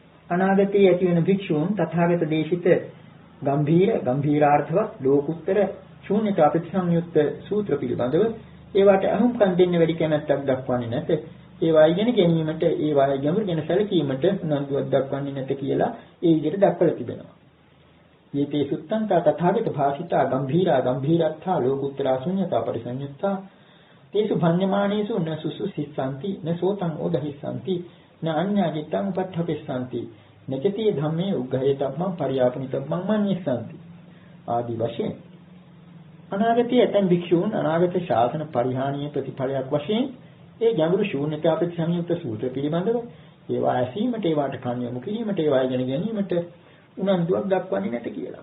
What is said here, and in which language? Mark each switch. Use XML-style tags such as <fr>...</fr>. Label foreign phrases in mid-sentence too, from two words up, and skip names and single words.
<si>අනාගතයේ ඇති වෙන භික්ෂූන් තථාගත දේශිත ගම්භීරාර්ථවත් ලෝකුත්තර ශූන්‍යතා ප්‍රතිසංයුක්ත සූත්‍ර පිළිබඳව ඒවට අහුම්කම් දෙන්න වැඩි කැමැත්තක් දක්වන්නේ නැත. ඒවා ඉගෙන ගැනීමට ඒවායේ ගැඹුරු ගැන සැලකීමට උනන්දුවක් දක්වන්නේ නැත කියලා ඒ විදිහට දක්වලා තිබෙනවා.</si> <pi>යේතේ සුත්තන්තා තථාගත භාසිතා ගම්භීරත්තා ලෝකුත්තරා ශූන්‍යතා පරිසංයුක්තා තේසු භඤ්ඤමානේසු න සුසුසිස්සanti න සෝතං ඕදහිස්සanti න අඤ්ඤාජිතං උපට්ඨපෙස්සanti නචති ධම්මේ උග්ඝයතබ්බං පරියාපනිතබ්බං මඤ්ඤස්සanti</pi> <si>ආදී වශයෙන් අනාගතයේ ඇතැම් භික්ෂූන් අනාගත ශාසන පරිහානියේ ප්‍රතිඵලයක් වශයෙන් ඒ ගැඹුරු ශූන්‍යතා ප්‍රතිසංයුක්ත සූත්‍ර පිළිබඳව ඒවා ඇසීමට ඒවාට කන් යොමු කිරීමට ඒවා ඉගෙන ගැනීමට උනන්දුවක් දක්වන්නේ නැත කියලා.</si>